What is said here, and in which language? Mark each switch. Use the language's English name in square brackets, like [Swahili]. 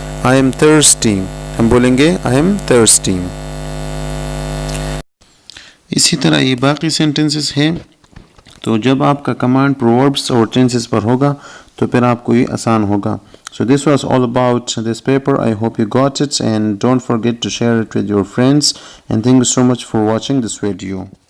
[English] I am thirsty. [Hindi] हम बोलेंगे [English] I am thirsty. [Hindi] इसी तरह ये बाकी सेंटेंसेस हैं. तो जब आपका कमांड प्रोवर्ब्स और टेंसेस पर होगा तो फिर आपको ये आसान होगा. [English] So this was all about this paper. I hope you got it and don't forget to share it with your friends, and thank you so much for watching this video.